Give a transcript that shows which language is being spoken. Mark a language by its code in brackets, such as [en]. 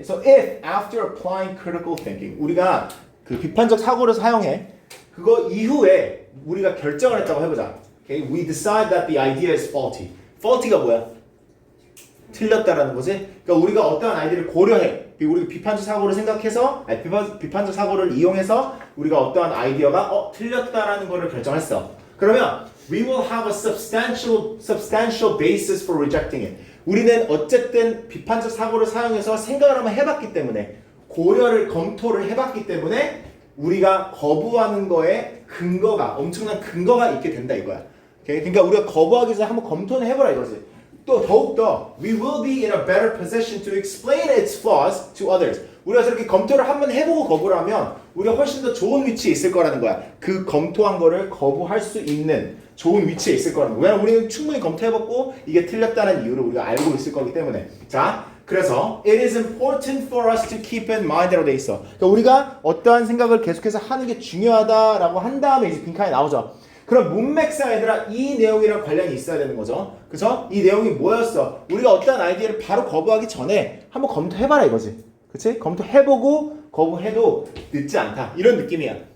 [en] So if after applying critical thinking [ko] 우리가 그 비판적 사고를 사용해 그거 이후에 우리가 결정을 했다고 해보자. Okay? [en] We decide that the idea is faulty. [ko] faulty가 뭐야? 틀렸다라는 거지. 그러니까 우리가 어떠한 아이디어를 고려해. 우리가 비판적 사고를 생각해서 비판적 사고를 이용해서 우리가 어떠한 아이디어가 틀렸다라는 거를 결정했어. 그러면 [en] we will have a substantial basis for rejecting it. [ko] 우리는 어쨌든 비판적 사고를 사용해서 생각을 한번 해봤기 때문에 검토를 해봤기 때문에 우리가 거부하는 거에 엄청난 근거가 있게 된다 이거야. 오케이? 그러니까 우리가 거부하기 전에 한번 검토는 해보라 이거지. 또 더욱더 [en] we will be in a better position to explain its flaws to others. [ko] 우리가 저렇게 검토를 한번 해보고 거부를 하면 우리가 훨씬 더 좋은 위치에 있을 거라는 거야. 그 검토한 거를 거부할 수 있는 좋은 위치에 있을 거라는 거야. 왜냐면 우리는 충분히 검토해봤고 이게 틀렸다는 이유를 우리가 알고 있을 거기 때문에. 자, 그래서 [en] it is important for us to keep in mind이라고 돼 있어. [ko] 그러니까 우리가 어떠한 생각을 계속해서 하는 게 중요하다라고 한 다음에 이제 빈칸이 나오죠. 그럼 문맥상 얘들아 이 내용이랑 관련이 있어야 되는 거죠. 그래서 이 내용이 뭐였어? 우리가 어떠한 아이디어를 바로 거부하기 전에 한번 검토해봐라 이거지. 그치? 검토해보고 거부해도 늦지 않다. 이런 느낌이야.